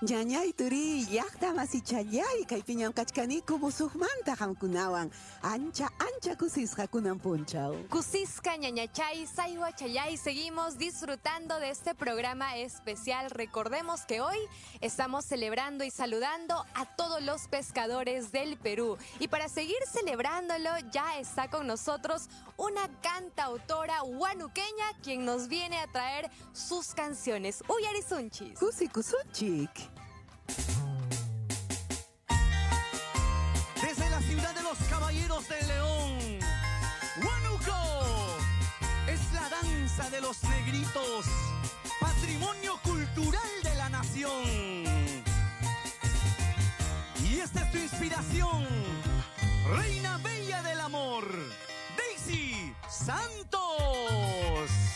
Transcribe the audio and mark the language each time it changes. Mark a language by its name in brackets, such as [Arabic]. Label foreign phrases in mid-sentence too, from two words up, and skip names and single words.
[Quechua] Ñañay turi llaqta masichallay kaypiñam kachkaniku musuqmanta hamkunawan ancha kusisqa kunan punchaw. Kusisqa ñañachay, saywa chayay, [Spanish] seguimos disfrutando de este programa especial. Recordemos que hoy estamos celebrando y saludando a todos los pescadores del Perú. Y para seguir celebrándolo ya está con nosotros una cantautora huanuqueña quien nos viene a traer sus canciones. [Quechua] Uyarisunchis. Kusunchik. [Spanish] Desde la ciudad de los Caballeros del León, Huánuco es la danza de los negritos, patrimonio cultural de la nación. Y esta es tu inspiración, reina bella del amor, Daisy Santos.